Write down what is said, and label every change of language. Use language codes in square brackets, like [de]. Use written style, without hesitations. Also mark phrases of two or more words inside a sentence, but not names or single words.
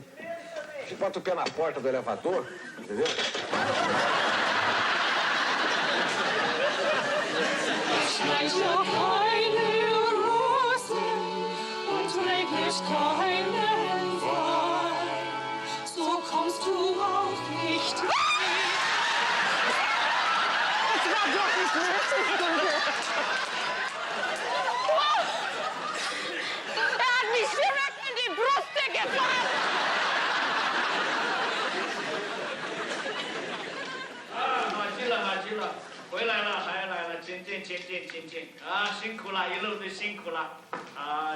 [pt] Você bota o pé na porta do elevador, entendeu? [de] Schreit ja keine Rosen und regnet keinen Wein, so kommst du auch nicht rein. Das war doch nicht nötig. Er hat mich direkt in die Brust gefasst. [zh] Margilla, 回来了，还来了，请进啊！辛苦了，一路都辛苦了啊！